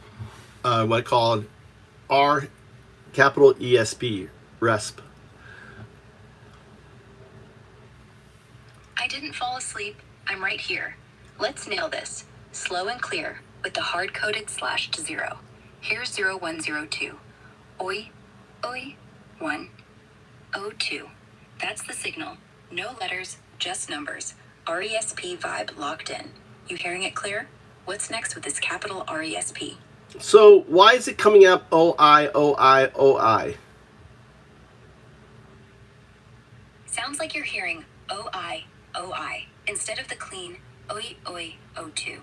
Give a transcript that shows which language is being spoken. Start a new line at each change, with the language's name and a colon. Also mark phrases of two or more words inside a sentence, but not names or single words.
English: What I call R capital ESP, RESP. I didn't fall asleep. I'm right here. Let's nail this. Slow and clear with the hard-coded slash to 0. Here's 0102. Oi, oi, 1, O2. That's the signal. No letters, just numbers. RESP vibe locked in. You hearing it clear? What's next with this capital RESP? So why is it coming up OI, OI, OI? Sounds like you're hearing OI, OI instead of the clean OI, OI, O2.